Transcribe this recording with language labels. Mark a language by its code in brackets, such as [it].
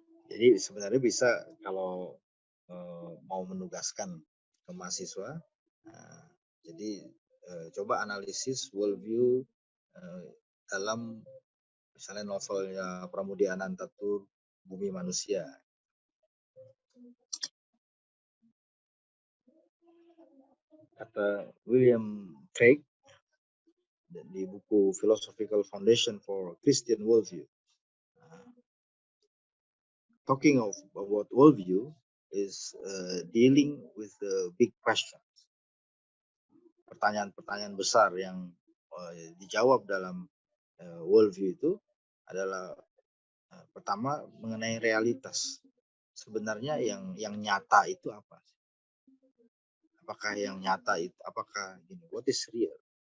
[id] Jadi sebenarnya bisa kalau mau menugaskan ke mahasiswa, jadi coba analisis worldview dalam misalnya novelnya Pramudia Anantatur, Bumi Manusia. Kata William Craig di buku [en] Philosophical Foundation for Christian Worldview, talking about worldview is dealing with the big questions. [id] Pertanyaan-pertanyaan besar yang dijawab dalam worldview itu adalah pertama mengenai realitas. Sebenarnya yang nyata itu apa? Apakah yang nyata itu, apakah gini, [en] what is real?